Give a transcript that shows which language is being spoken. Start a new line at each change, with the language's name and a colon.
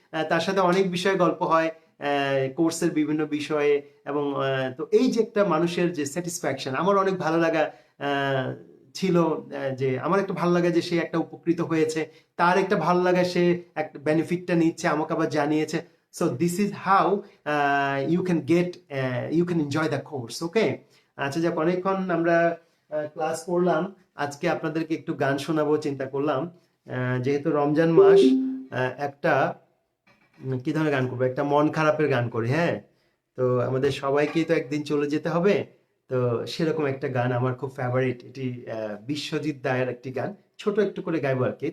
Bangla: তার সাথে অনেক বিষয়ে গল্প হয়, কোর্সের বিভিন্ন বিষয়ে। এবং তো এই যে একটা মানুষের যে স্যাটিসফ্যাকশন, আমার অনেক ভালো লাগা ছিল, যে আমার একটা ভালো লাগা যে সে একটা উপকৃত হয়েছে, তার একটা ভালো লাগা সে একটা বেনিফিটটা নিচ্ছে, আমাকে আবার জানিয়েছে।
English: So this is how you can enjoy the course. Okay,
Bangla: আচ্ছা, যাক, অনেকক্ষণ আমরা ক্লাস করলাম। আজকে আপনাদেরকে একটু গান শোনাবো চিন্তা করলাম। যেহেতু রমজান মাস, একটা কি ধরনের গান করবো, একটা মন খারাপের গান করি, হ্যাঁ। তো আমাদের সবাইকেই তো একদিন চলে যেতে হবে। তো সেরকম একটা গান আমার খুব ফেভারিট, এটি বিশ্বজিৎ দায়ের একটি গান, ছোট একটু করে গাইবো আর কি।